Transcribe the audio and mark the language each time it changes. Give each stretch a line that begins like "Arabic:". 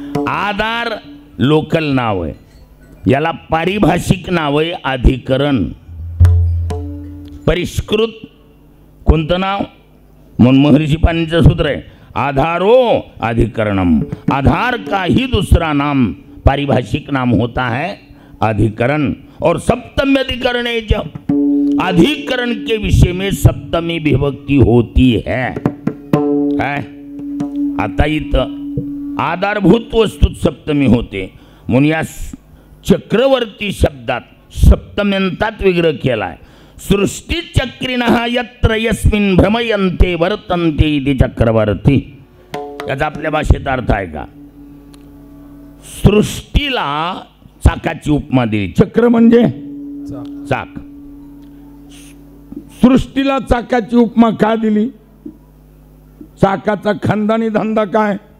Marathi: आधार local नाव आहे, याला पारिभाषिक नाव आहे अधिकरण. परिष्कृत कोणतं नाव? म्हणून महर्षी पाणिनीचं सूत्र आहे
Sanskrit: आधारो अधिकरणम.
Hindi: आधार का ही दूसरा नाम पारिभाषिक नाम होता है अधिकरण. और सप्तमी अधिकरण है, जब अधिकरण के विषय में सप्तमी विभक्ति होती है.
Marathi: काय आता इथं आधारभूत वस्तूत सप्तमी होते म्हणून या चक्रवर्ती शब्दात सप्तम्यंतात विग्रह केला आहे.
Sanskrit: सृष्टिचक्रिणः यत्र यस्मिन् भ्रमयन्ते वर्तन्ते इति चक्रवर्ती.
Marathi: याचा आपल्या भाषेत अर्थ आहे का? सृष्टीला चाकाची उपमा दिली. चक्र म्हणजे चाक. सृष्टीला चाकाची उपमा का दिली? चाकाचा खानदानी धंदा काय?